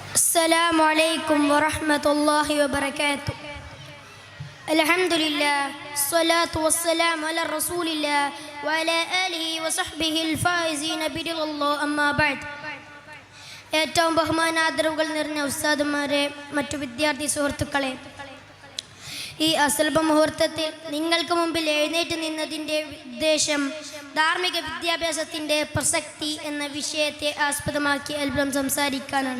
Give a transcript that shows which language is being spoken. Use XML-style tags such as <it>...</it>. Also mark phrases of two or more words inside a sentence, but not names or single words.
<ar>السلام عليكم ورحمة الله وبركاته. الحمد لله الصلاة والسلام على رسول الله وعلى آله وصحبه الفائزين برضا الله أما بعد.</ar> <ml>ഏറ്റവും ബഹുമാനാദരവുകൾ നിറഞ്ഞ ഉസ്താദുമാരെ, മറ്റു വിദ്യാർത്ഥി സുഹൃത്തുക്കളെ, ഈ അസുലഭ മുഹൂർത്തത്തിൽ നിങ്ങൾക്ക് മുമ്പിൽ എഴുന്നേറ്റ് നിന്നതിൻ്റെ ഉദ്ദേശം ധാർമ്മിക വിദ്യാഭ്യാസത്തിൻ്റെ പ്രസക്തി എന്ന വിഷയത്തെ ആസ്പദമാക്കി അല്പം സംസാരിക്കാനാണ്.</ml>